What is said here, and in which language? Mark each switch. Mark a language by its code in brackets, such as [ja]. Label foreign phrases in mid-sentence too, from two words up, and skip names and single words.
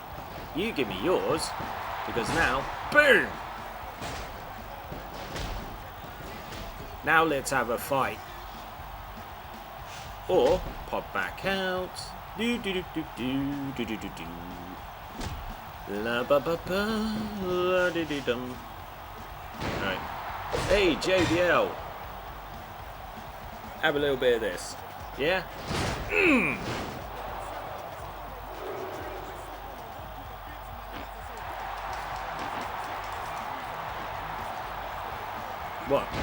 [en] You give me yours. Because now... Boom! Now let's have a fight. Or pop back out. Do do do do do do do do do. La ba ba ba la di di dum. Right. Hey JBL. Have a little bit of this. Yeah? What?